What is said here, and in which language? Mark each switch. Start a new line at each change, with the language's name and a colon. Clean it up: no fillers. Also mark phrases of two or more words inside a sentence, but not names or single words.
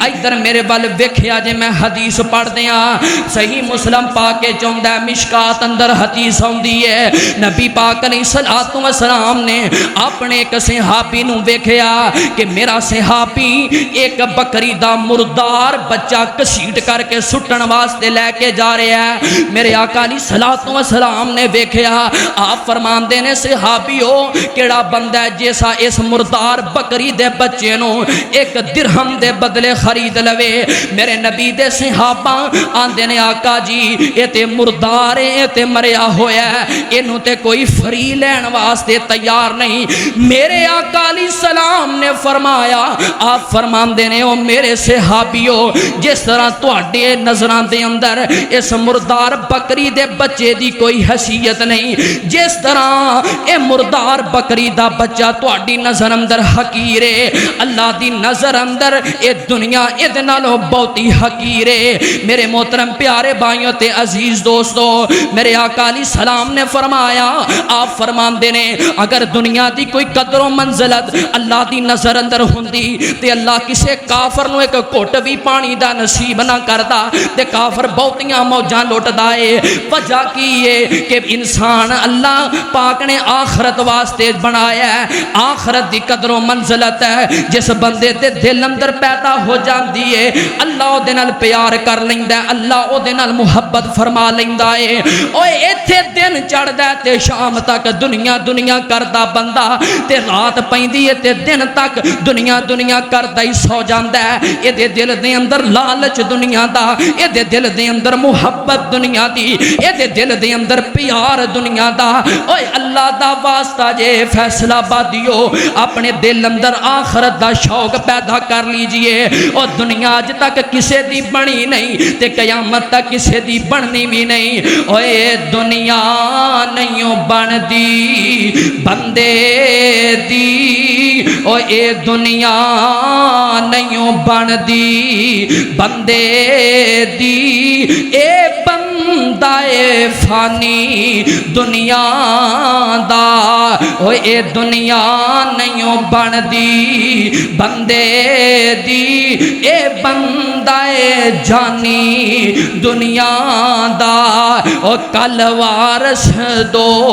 Punjabi: ادھر میرے بال ویکھیا جے میں حدیث پڑھ دیاں، صحیح مسلم پاک کے چوندہ مشکات اندر حدیث ہوندی ہے، نبی پاک
Arabic: علیہ الصلوۃ والسلام
Punjabi: نے اپنے ایک صحابی نو ویکھیا کہ میرا صحابی ایک بکری دا مردار بچہ کسیٹ کر کے سٹن واسطے لے کے جا رہا ہے۔ میرے آقا
Arabic: علیہ الصلوۃ والسلام
Punjabi: نے ویکھیا، آپ فرمان دینے صحابی ہو کیڑا بندہ ہے جیسا اس مردار بکری دے بچے نو ایک درہم دے بدلے خرید لوے۔ میرے نبی دے صحابہ آندے نے آقا جی اے تے مردار اے تے مریا ہویا ہے، اینو تے کوئی فری لین واسطے تیار نہیں۔ میرے آقا
Arabic: علیہ السلام
Punjabi: نے نے فرمایا آپ فرماندے نے او میرے صحابیو جس طرح تواڈے نظراں دے اندر اس مردار بکری دے بچے دی کوئی حیثیت نہیں جس طرح اے مردار بکری دا بچہ تواڈی نظر اندر حقیر ہے اللہ دی نظر اندر اے دنیا ادھے نالوں بہتی حقیر ہے میرے محترم پیارے بھائیوں تے عزیز دوستو میرے آقا
Arabic: علیہ السلام
Punjabi: نے فرمایا آپ فرماندے نے اگر دنیا دی کوئی قدر و منزلت اللہ دی نظر اندر ہوندی تے اللہ کسے کافر نو ایک گھٹ بھی پانی دا نصیب نہ کردا تے کافر بہتیاں موجاں لٹدا اے وجہ کی ہے کہ انسان اللہ پاک نے آخرت واسطے بنایا ہے آخرت دی قدر و منزلت ہے جس بندے تے دل اندر پیدا ہو جاندی ہے اللہ او دے نال پیار کر لیندا ہے اللہ او دے نال محبت فرما لیندا ہے اوے ایتھے دن چڑھدا تے شام تک دنیا دنیا کردا بندہ تے رات پیندی ہے تے دن تک دنیا دنیا کردا ہی سو جاندا ہے اے دے دل دے اندر لالچ دنیا دا اے دے دل دے اندر محبت دنیا دی اے دے دل دے اندر پیار دنیا دا اوے اللہ دا واسطہ جے فیصلہ بادیو اپنے دل اندر آخرت دا شوق پیدا کر لیجئے او دنیا اج تک کسے دی بنی نہیں تے قیامت تک کسے دی بننی بھی نہیں اوے دنیا نہیں بن دی بندے دی او اے دنیا نہیں بن دی بندے دی اے بندہ اے فانی دنیا دا او اے دنیا نہیں بن دی بندے دی اے بندہ اے جانی دنیا دا او کل وارث دو